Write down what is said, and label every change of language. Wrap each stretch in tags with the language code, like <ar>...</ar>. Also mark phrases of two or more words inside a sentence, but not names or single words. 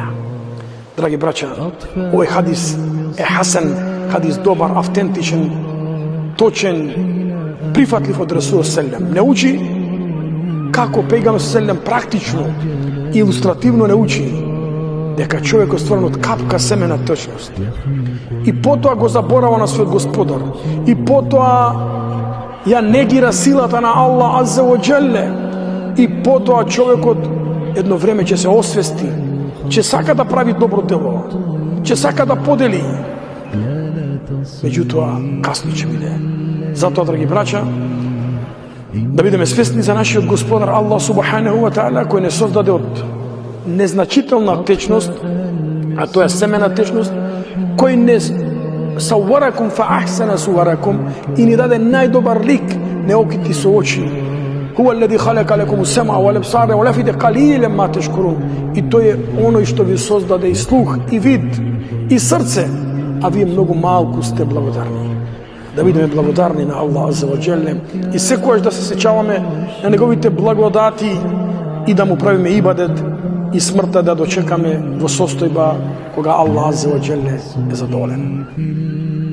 <mk>Драги браќа, овој хадис е хасен, хадис добар, автентичен, точен, прифатлив од Расул селем. Не учи како пејгамбер селем практично, илустративно не учи дека човек е стварен од капка семена течност. И потоа го заборава на својот Господар. И потоа ја негира силата на</mk> <ar>الله عز وجل.</ar> <mk>И потоа човекот едно време ќе се освести, ќе сака да прави добро дело, ќе сака да подели. Меѓутоа, касно ќе биде. Затоа, драги браќа, да бидеме свесни за нашиот Господар</mk> <ar>الله سبحانه وتعالى,</ar> <mk>кој не создаде од незначителна течност, а тоа е семена течност, кој не</mk> <ar>صوركم فأحسن صوركم</ar> <mk>и ни даде најдобар лик, неокити со очи.</mk> <ar>هو الذي خلق لكم السمع والأبصار والأفئدة قليلا ما تشكرون.</ar> <mk>И тој е оној што ви создаде и слух, и вид, и срце, а вие многу малку сте благодарни. Да бидеме благодарни на</mk> <ar>الله عز وجل</ar> <mk>и секогаш да се сеќаваме на неговите благодати и да му правиме ибадет и смртта да дочекаме во состојба кога</mk> <ar>الله عز وجل</ar> <mk>е задоволен.</mk>